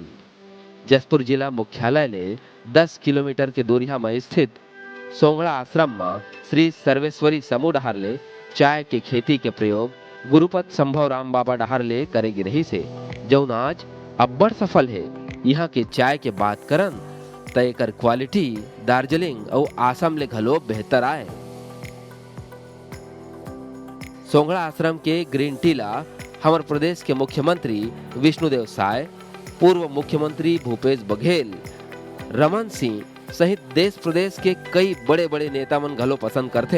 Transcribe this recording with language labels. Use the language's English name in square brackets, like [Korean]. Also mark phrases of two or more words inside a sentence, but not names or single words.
[Chhattisgarhi] जसपुर जिला मुख्यालय ले 10 किलोमीटर के दूरिया में स्थित सोंगड़ा आश्रम में श्री सर्वेश्वरी समूह डहार ले चाय के खेती के प्रयोग गुरुपत संभव राम बाबा डहार ले करेगी रही से, जौन आज अब्बड़ सफल है। यहाँ के चाय के बात करन त एकर क्वालिटी दार्जिलिंग और आसम ले घलो बेहतर आए। सोंगड़ा आश्रम के [English] green tea [Chhattisgarhi] ला हमारे प्रदेश के मुख्यमंत्री विष्णुदेव साय, पूर्व मुख्यमंत्री भूपेश बघेल, रमन सिंह सहित देश प्रदेश के कई बड़े बड़े नेता मन घलो पसंद करते।